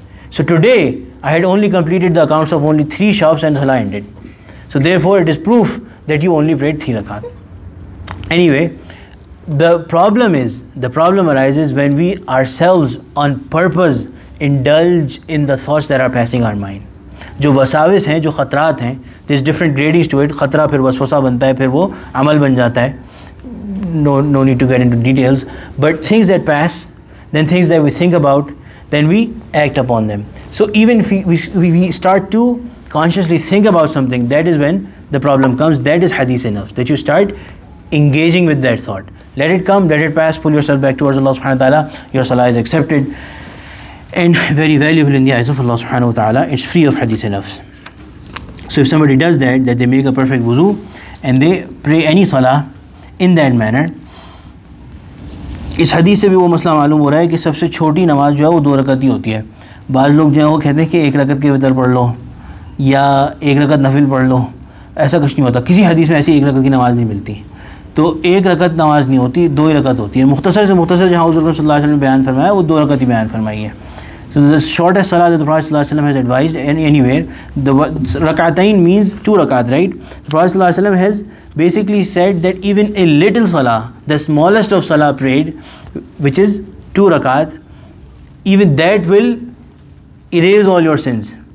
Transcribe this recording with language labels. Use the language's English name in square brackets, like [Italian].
[English] So today I had only completed the accounts of only 3 shops and salah ended. So therefore it is proof that you only prayed 3 rakat. Anyway, the problem arises when we ourselves on purpose indulge in the thoughts that are passing our mind. [Urdu] جو وساوس ہیں, جو خطرات ہیں, [English] there's different gradients to it. [Urdu] خطرہ پھر وسوسہ بنتا ہے, پھر وہ عمل بن جاتا ہے. [English] No need to get into details. But things that pass, then things that we think about, then we act upon them. So even if we start to consciously think about something, that is when the problem comes. That is hadith nafs, that you start engaging with that thought. Let it come, let it pass, pull yourself back towards Allah subhanahu wa ta'ala. Your salah is accepted and very valuable in the eyes of Allah subhanahu wa ta'ala. It's free of hadith nafs. So if somebody does that they make a perfect wuzu and they pray any salah in that manner, [Urdu] اس حدیث سے بھی وہ مسئلہ معلوم ہو رہا ہے کہ سب سے چھوٹی نماز جو ہے وہ 2 رکعت ہی ہوتی ہے. بعض لوگ جو ہیں وہ کہتے ہیں کہ 1 رکعت کے وتر پڑھ لو یا 1 رکعت نفل پڑھ لو. ایسا کچھ نہیں ہوتا. کسی حدیث میں ایسی 1 رکعت کی نماز نہیں ملتی. تو 1 رکعت نماز نہیں ہوتی, 2 ہی رکعت ہوتی ہے. مختصر سے مختصر جہاں حضور صلی اللہ علیہ وسلم نے بیان فرمایا وہ 2 رکعت ہی بیان فرمائی ہے. [English] So the shortest salah that the Prophet sallallahu alaihi wasallam has advised anywhere, the rak'atayn means 2 rakat, right? The Prophet sallallahu alaihi wasallam has basically said that even a little salah, the smallest of salah prayed, which is 2 rakat, even that will erase all your sins.